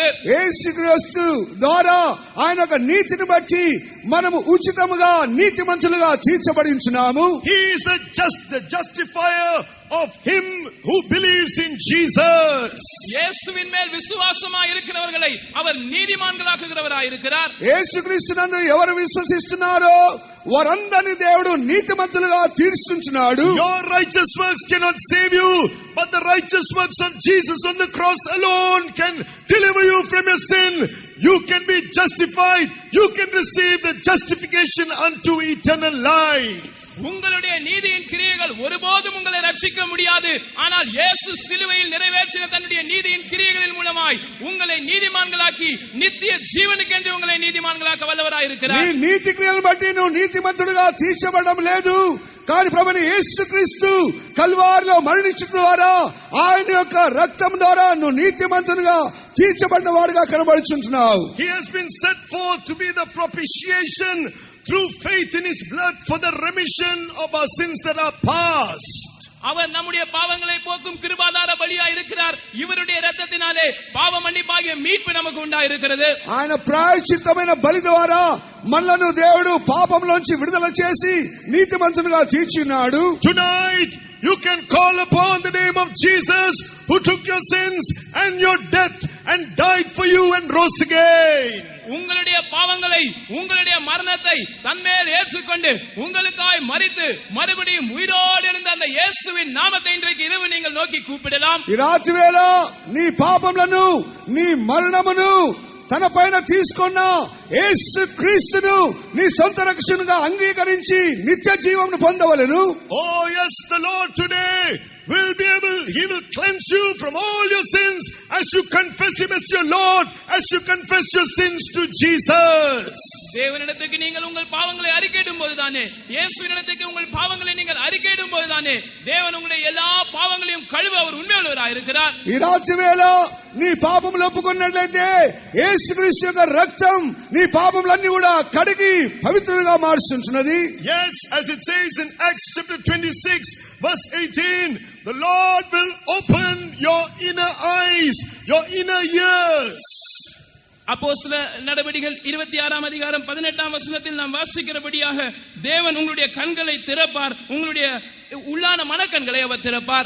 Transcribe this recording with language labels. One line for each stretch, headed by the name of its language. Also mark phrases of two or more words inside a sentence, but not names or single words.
Telugu: యేసు క్రీస్తు ద్వారా ఆయన యొక్క నీతిని బట్టి మనము ఉచితముగా నీతిమంతులుగా తీర్చబడించున్నాము.
English: He is the justifier of him who believes in Jesus.
Tamil: இயேசுவின் மேல் விசுவாசமாய் இருக்கிறவர்களை அவர் நீதிமான்களாக்குகிறவராய் இருக்கிறார்.
Telugu: యేసుక్రీస్తునందు ఎవరు విశ్వసిస్తున్నారో వారందరిని దేవుడు నీతిమంతులుగా తీర్చుచున్నాడు.
English: Your righteous works cannot save you, but the righteous works of Jesus on the cross alone can deliver you from your sin. You can be justified. You can receive the justification unto eternal life.
Tamil: உங்களுடைய நீதியின் கிரியைகள் ஒருபோதும் உங்களை ரட்சிக்க முடியாது. ஆனால் இயேசு சிலுவையில் நிறைவேற்றின தன்னுடைய நீதியின் கிரியைகளின் மூலமாய் உங்களை நீதிமான்களாக்கி நித்திய ஜீவனுக்கென்று உங்களை நீதிமான்களாக்க வல்லவராய் இருக்கிறார்.
Telugu: నీ నీతి క్రియలను బట్టి నువ్వు నీతిమంతుడిగా తీర్చబడడం లేదు. కానీ ప్రభువైన యేసుక్రీస్తు కల్వారిలో మరణించడం ద్వారా ఆయన యొక్క రక్తం ద్వారా నువ్వు నీతిమంతునిగా తీర్చబడిన వాడుగా కనబడుచుంటున్నావు.
English: He has been set forth to be the propitiation through faith in his blood for the remission of our sins that are past.
Tamil: அவர் நம்முடைய பாவங்களை போக்கும் கிருபாதார பலியாய் இருக்கிறார். இவருடைய இரத்தத்தினாலே பாவ மன்னிப்பாகிய மீட்பு நமக்கு உண்டாயிருக்கிறது.
Telugu: ఆయన ప్రాయశ్చిత్తమైన బలి ద్వారా మనలను దేవుడు పాపంలోంచి విడుదల చేసి నీతిమంతునిగా తీర్చినాడు.
English: Tonight you can call upon the name of Jesus who took your sins and your death and died for you and rose again.
Tamil: உங்களுடைய பாவங்களை உங்களுடைய மரணத்தை தன்மேல் ஏற்றுக்கொண்டு உங்களுக்காய் மரித்து மறுபடியும் உயிரோடு இருந்த அந்த இயேசுவின் நாமத்தை இன்றைக்கு இரவு நீங்கள் நோக்கி கூப்பிடலாம்.
Telugu: ఈ రాత్రి వేళ నీ పాపములను నీ మరణమును తన పైన తీసుకున్న యేసుక్రీస్తును నీ సొంత రక్షణగా అంగీకరించి నిత్య జీవమును పొందవలెను.
English: Oh yes, the Lord today will be able, he will cleanse you from all your sins as you confess him as your Lord, as you confess your sins to Jesus.
Tamil: தேவனிடத்துக்கு நீங்கள் உங்கள் பாவங்களை அறிக்கையிடும் போதுதானே, இயேசுவினிடத்துக்கு உங்கள் பாவங்களை நீங்கள் அறிக்கையிடும் போதுதானே தேவன் உங்களுடைய எல்லா பாவங்களையும் கழுவ அவர் உண்மையுள்ளவராய் இருக்கிறார்.
Telugu: ఈ రాత్రి వేళ నీ పాపములు ఒప్పుకున్నట్లయితే యేసుక్రీస్తు యొక్క రక్తం నీ పాపములన్నీ కూడా కడిగి పవిత్రులుగా మార్చుచున్నది.
English: Yes, as it says in Acts chapter 26 verse 18, the Lord will open your inner eyes, your inner ears.
Tamil: அப்போஸ்தல நடபடிகள் 26ஆம் அதிகாரம் 18ஆம் வசனத்தில் நாம் வாசிக்கிறபடியாக தேவன் உங்களுடைய கண்களை திறப்பார், உங்களுடைய உள்ளான மனக்கண்களை அவர் திறப்பார்.